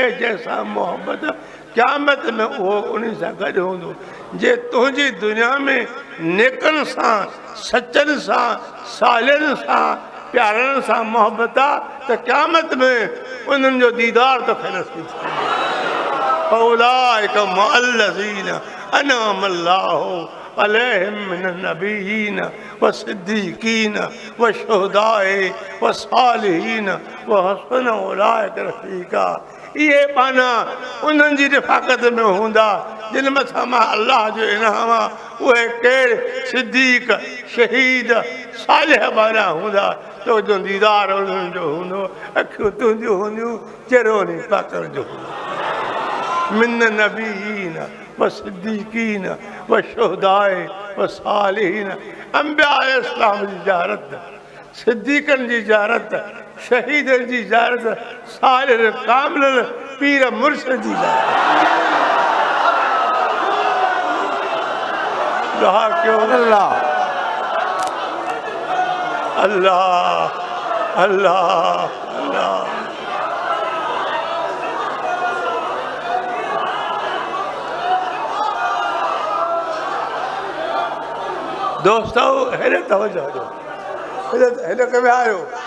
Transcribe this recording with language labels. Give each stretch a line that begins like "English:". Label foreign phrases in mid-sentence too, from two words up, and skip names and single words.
Sindhi: जंहिंसां मोहबत क़यामत में उहो उन सां गॾु हूंदो जे तुंहिंजी दुनिया में नेकनि सां सचनि सां सालियनि सां प्यारनि सां मोहबत आहे त क़यामत में उन्हनि जो दीदार तोखे नसीब थिए
Arabic: أولئك مع الذين أنعم الله عليهم من النبيين و الصديقين و الشهداء و الصالحين و حسن أولئك رفيقا
Sindhi: इहे पाना उन्हनि जी रिफ़ाक़त में हूंदा जिन मथां मां अल्लाह जो इनाम आहे उहे केरु सिद्दीक़ शहीद सालिह बाना हूंदा तुंहिंजो दीदार उन्हनि जो हूंदो अखियूं तुंहिंजियूं हूंदियूं चहिरो उन्ही पाकड़ जो हूंदो
Arabic: من النبيين و الصديقين و الشهداء و الصالحين
Sindhi: अंबिया इस्लाम जी ज़ियारत सिद्दीक़नि जी ज़ियारत शहीदनि जी ज़ियारत सालिह कामिल पीर मुर्शिद जी ज़ियारत दुआ कयो अल्लाह अल्लाह अल्लाह अल्लाह दोस्तों हेॾे तवजो ॾियो हेॾे कवे आयो